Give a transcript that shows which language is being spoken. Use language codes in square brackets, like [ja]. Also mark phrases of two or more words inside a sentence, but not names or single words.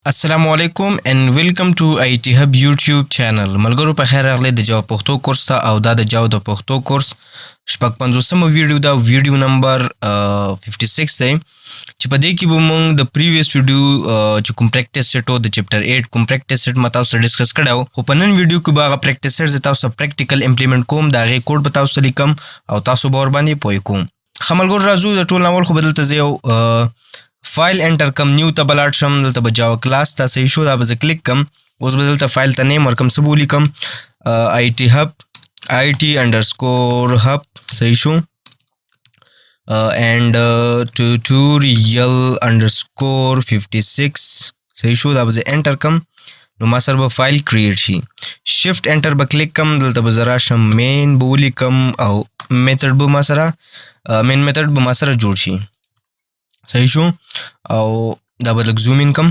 [en] السلام علیکم and welcome to IT Hub YouTube channel. [ps] ملګرو په خیر راغلی د جاوا پښتو کورس ته او دا د جاوا د پښتو کورس شپږ پنځوسمه ویډیو دا ویډیو نمبر 56 دی چې په دې کې به موږ د [en] previous video [ps] چې کوم [en] practice set [ps] و د چپټر 8 کوم [en] practice set [ps] ما تاسو سره ډسکس کړی خو په نن ویډیو کې به هغه [en] practice set [ps] زه تاسو ته [en] practical implement [ps] کوم د هغې کوډ به تاسو ته لیکم او تاسو به ورباندې پوه کوم. ښه ملګرو راځو د ټول اول خو به دلته زه یو فایل انټر کم نیو ته به لاړ شم. دلته به جاوا کلاس ته صحیح شو دا به زه کلیک کم. اوس به دلته فایل ته نیم ورکم څه به ولیکم IT hub IT_hub صحیح شو [en] and tutorial [ps] _56 صحیح شو دا به زه انټر کم. نو ما سره به فایل کریټ شي. [en] shift enter [ps] به کلیک کم. دلته به زه راشم مین به ولیکم او میتھډ به ما سره مین میتھډ به ما سره جوړ شي. صحیح شو او دا به لږ [en] zoom in [ps] کم.